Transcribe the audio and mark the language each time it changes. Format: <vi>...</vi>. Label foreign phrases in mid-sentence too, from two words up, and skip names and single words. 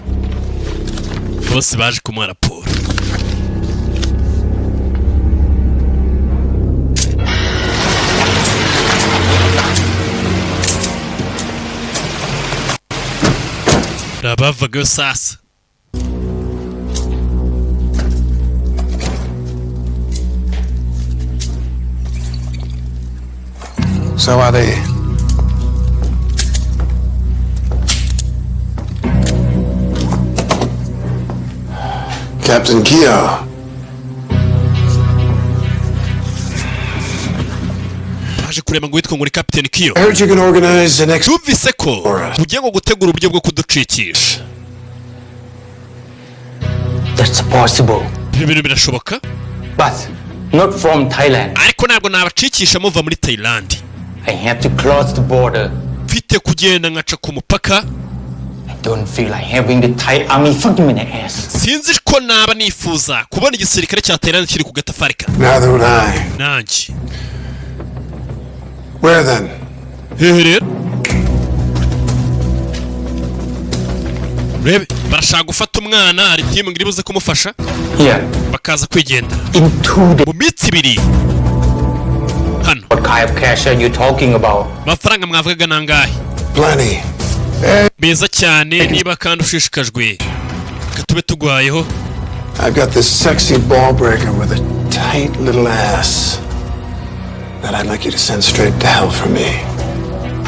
<rw>Bose baje kumuha raporo. Rabavaga sasa.</rw> <en>So are they? Captain Kia.</en> <rw>Baje kurema ngo witwa ngo ni Captain Kyo.</rw> <en>I heard you can organize the next.</en> <rw>Tumvise ko ugiye ngo gutegura uburyo bwo kuducikisha.</rw> <en>That's possible.</en> <rw>Ibintu birashoboka?</rw> <en>But not from Thailand.</en> <rw>Ariko ntabwo nabacikisha muva muri Thailand.</rw> <en>I have to cross the border.</en> <rw>Mfite kugenda nkaca ku mupaka.</rw> <en>I don't feel like having the Thai army fucking me in the ass.</en> <rw>Sinzi ko naba nifuza kubona igisirikare cya Thailand kiri ku gatafari ka.</rw> <en>Neither would I.</en> <rw>Nanjye.</rw> <en>Where then?</en> <rw>Hehe. Rebe, barashaka gufata umwana hari team ngiri buze kumufasha.</rw> <en>Yeah.</en> <rw>Bakaza kwigendera.</rw> <en>In 2 days.</en> <rw>Mu minsi ibiri. Hano.</rw> <en>What kind of cash are you talking about?</en> <rw>Mafaranga mwavugaga nangahe?</rw> <en>Plenty.</en> <rw>Beza cyane niba kandi ushishikajwe. Gatube tugwayeho.</rw> <en>I've got this sexy ball breaker with a tight little ass that I'd like you to send straight to hell for me.</en>